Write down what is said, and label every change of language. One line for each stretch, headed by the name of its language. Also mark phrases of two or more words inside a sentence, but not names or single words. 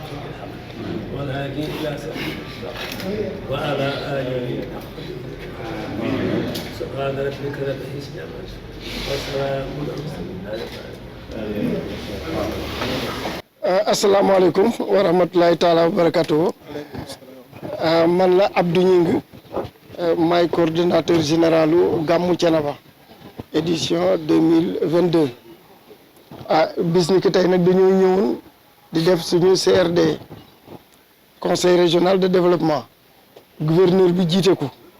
Arabic: بالحق والهادي الى سبيل وعلى اله حق سبحان ربك رب العزه عما يصفون وسلام على المرسلين السلام عليكم ورحمة الله تعالى وبركاته
Wolof: man la Abdou Gningue maay
French: coordinateur général
Wolof: u Gammu Thiénaba édition 2022 bis ni ki tey nag dañoo ñëwoon di def suñu CRD
French: conseil régional de développement
Wolof: gouverneur bi jiite ko